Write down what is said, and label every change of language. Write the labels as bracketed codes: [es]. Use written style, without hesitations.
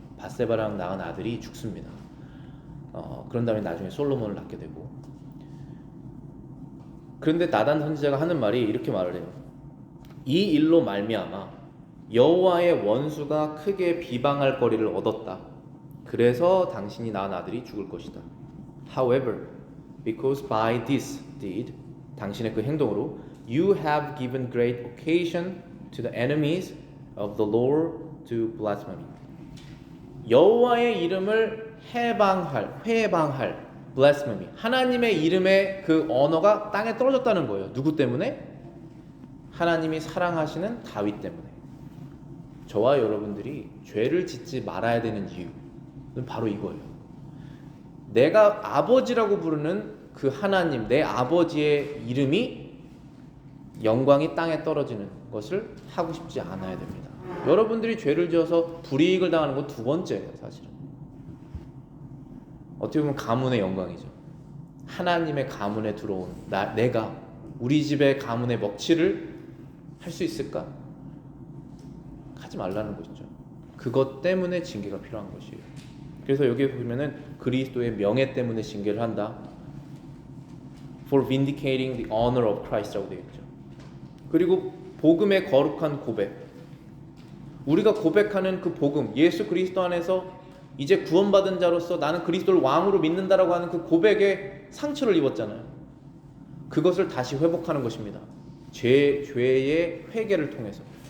[ko] 밧세바랑 낳은 아들이 죽습니다. 그런 다음에 나중에 솔로몬을 낳게 되고. 그런데 나단 선지자가 하는 말이 이렇게 말을 해요. 이 일로 말미암아 여호와의 원수가 크게 비방할 거리를 얻었다. 그래서 당신이 낳은 아들이 죽을 것이다. [en] However, because by this deed, [ko] 당신의 그 행동으로, [en] you have given great occasion to the enemies of the Lord to blasphemy. [ko] 여호와의 이름을 회방할, [en] blasphemy. [ko] 하나님의 이름의 그 언어가 땅에 떨어졌다는 거예요. 누구 때문에? 하나님이 사랑하시는 다윗 때문에. 저와 여러분들이 죄를 짓지 말아야 되는 이유는 바로 이거예요. 내가 아버지라고 부르는 그 하나님, 내 아버지의 이름이 영광이 땅에 떨어지는 것을 하고 싶지 않아야 됩니다. 여러분들이 죄를 지어서 불이익을 당하는 건 두 번째예요, 사실은. 어떻게 보면 가문의 영광이죠. 하나님의 가문에 들어온 내가 우리 집의 가문의 먹칠을 할 수 있을까? 하지 말라는 것이죠. 그것 때문에 징계가 필요한 것이에요. 그래서 여기에 보면은 그리스도의 명예 때문에 징계를 한다. [en] For vindicating the honor of Christ [ko] 라고 되어 있죠. 그리고 복음의 거룩한 고백. 우리가 고백하는 그 복음, 예수 그리스도 안에서 이제 구원받은 자로서 나는 그리스도를 왕으로 믿는다라고 하는 그 고백에 상처를 입었잖아요. 그것을 다시 회복하는 것입니다. 죄의 회개를 통해서.